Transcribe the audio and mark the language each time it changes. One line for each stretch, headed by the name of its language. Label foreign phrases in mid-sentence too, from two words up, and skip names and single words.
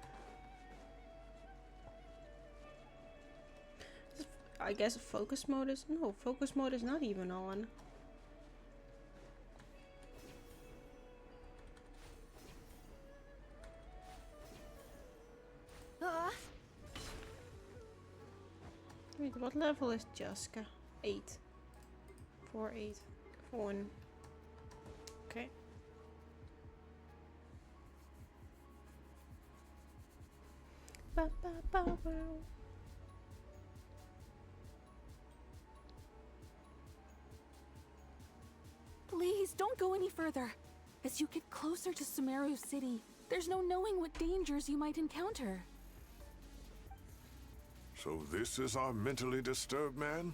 English: I guess focus mode is... No, focus mode is not even on. Wait, what level is Jaska? 8. 4, 8. 1. Okay. Ba, ba, ba, ba. Please, don't go any further. As you get closer to Sumeru City, there's no knowing what dangers you might encounter. So this is our mentally disturbed man?